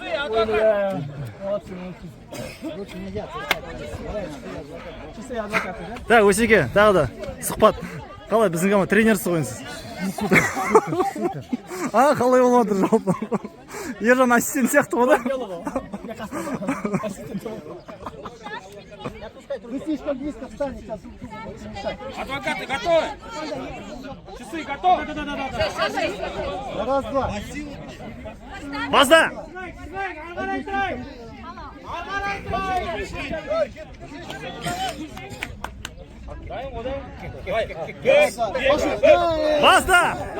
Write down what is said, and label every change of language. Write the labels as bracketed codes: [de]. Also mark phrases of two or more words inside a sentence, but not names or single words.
[ru] Так, [kk] Осеке, тағы да сұхбат. Қалай біздің команда тренерсіз ғой сіз? А, қалай болып отыр жалпы? Ержан ассистент сияқты ғой да? [ru] Вы слишком близко встали, сейчас. Адвокаты готовы? Часы готовы? Раз, два. [kk] Баста! Баста!